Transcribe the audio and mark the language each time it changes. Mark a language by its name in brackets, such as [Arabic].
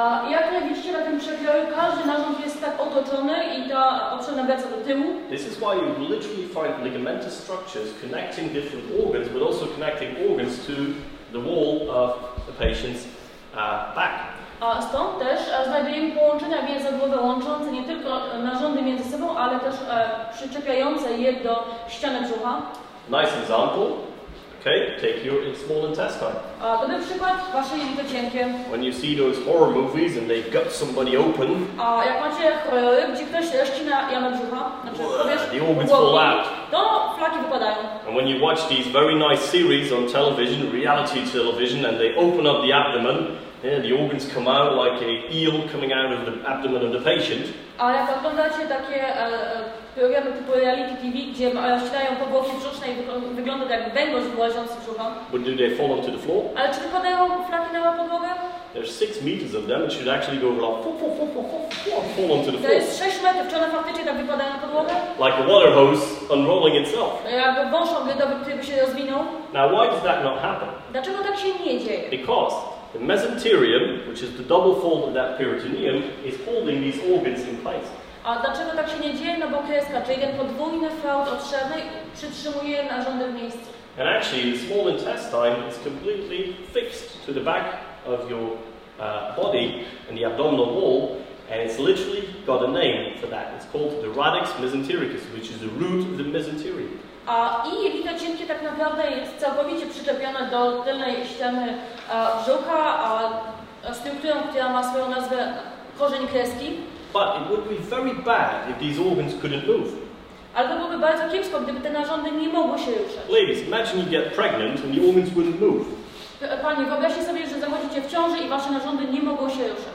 [Polish] Jak widzicie na tym przekroju, każdy narząd jest tak otoczony i ta otrzewna wraca do tyłu. [English] This is why you literally find ligamentous structures connecting different organs, but also connecting organs to the wall of the patient's back. [Polish] Stąd też znajdujemy połączenia więzadłowe łączące nie tylko narządy między sobą, ale też przyczepiające je do ściany brzucha. [English] Nice example. Okay, take your small intestine. [Polish] Dobry przykład, wasze jelito cienkie. [English] When you see those horror movies and they gut somebody open, [Polish] Jak macie horrory, gdzie ktoś ścina jamę brzucha, [English] the organs fall out. [Polish] To flaki wypadają. [English] And when you watch these very nice series on television, reality television, and they open up the abdomen, yeah, the organs come out like a eel coming out of the abdomen of the patient. [Polish] A jak oglądacie takie programy typu reality TV, gdzie ścinają powłoki brzuszne i wygląda to jak węgorz wyłażący z brzucha. [English] But do they fall onto the floor? [Polish] Ale czy wypadają flaki na podłogę? [English] There's 6 meters of them. It should actually go like fall onto the floor. [Polish] jest 6 metrów, czy one faktycznie tak wypadają na podłogę? [English] Like a water hose unrolling itself. [Polish] Jakby wąż ogledowy, który by się rozwinął. [English] Now, why does that not happen? [Polish] Dlaczego tak się nie dzieje? [English] Because the mesenterium, which is the double fold of that peritoneum, is holding these organs in place. [Polish] A dlaczego tak się nie dzieje? No bo kreska, czyli ten podwójny fałd otrzewny przytrzymuje narządy w miejscu. [English] And actually, the small intestine is completely fixed to the back of your body and the abdominal wall, and it's literally got a name for that. It's called the radix mesentericus, which is the root of the mesenterium. [Polish] I jelito cienkie tak naprawdę jest całkowicie przyczepione do tylnej ściany brzucha, strukturą, która ma swoją nazwę korzeń kreski. [English] But it would be very bad if these organs couldn't move. [Polish] Ale to byłoby bardzo kiepsko, gdyby te narządy nie mogły się ruszać. [English] Ladies, imagine you get pregnant and the organs wouldn't move. [Polish] Panie, wyobraźcie sobie, że zachodzicie w ciąży i wasze narządy nie mogą się ruszać.